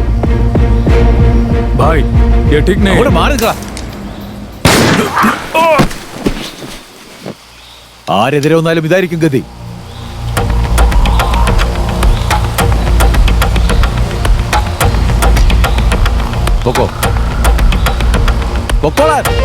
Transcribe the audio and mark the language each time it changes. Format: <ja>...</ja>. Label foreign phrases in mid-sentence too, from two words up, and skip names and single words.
<hi>ഭായ്, ये ठीक नहीं.</hi> <ml>അവിടെ മാറി നിൽക്ക. ആരെതിരെ വന്നാലും ഇതായിരിക്കും ഗതി. പോക്കോ. പൊക്കോളാൻ.</ml>